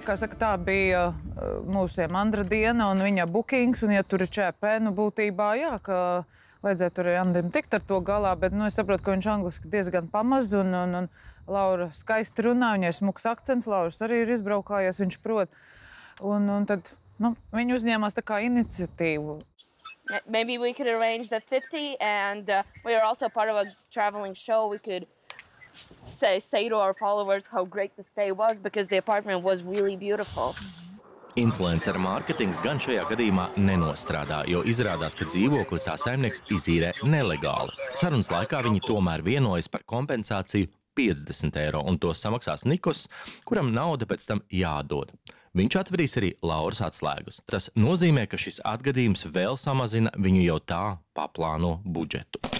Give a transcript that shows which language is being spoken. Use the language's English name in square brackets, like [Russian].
[Latvian] Kā saka, tā bija mūsu Andra diena un viņa bookings, un ja tur ir ČP, nu būtībā jā, ka vajadzētu arī Andrim tikt ar to galā, bet nu, es saprotu, ka viņš angliski diezgan pamaz un Laura skaisti runā, viņai ir smuks akcents, Lauras arī ir izbraukājies, viņš prot. Un tad viņi uzņēmās tā kā iniciatīvu. [English] Maybe we could arrange the 50 and we are also part of a traveling show. We could say to our followers how great the stay was because the apartment was really beautiful. [Latvian] Influencer mārketings gan šajā gadījumā nenostrādā, jo izrādās, ka dzīvokli tā saimnieks izīrē nelegāli. Sarunas laikā viņi tomēr vienojas par kompensāciju 50 eiro, un to samaksās Nikos, kuram nauda pēc tam jādod. Viņš atverīs arī Lauras atslēgas. Tas nozīmē, ka šis atgadījums vēl samazina viņu jau tā paplāno budžetu.